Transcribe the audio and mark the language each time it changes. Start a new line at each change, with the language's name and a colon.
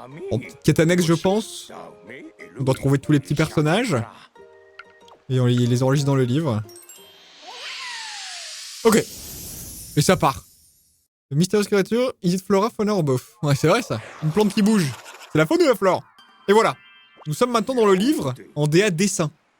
French: Bon, petite quête annexe, je pense. On doit trouver tous les petits personnages. Et on les enregistre dans le livre. Ok. Et ça part.
English: The Mysterious Creature, is it Flora, Fauna or both?
French: Ouais, c'est vrai ça. Une plante qui bouge. C'est la faune ou la flore? Et voilà. Nous sommes maintenant dans le livre en DA dessin.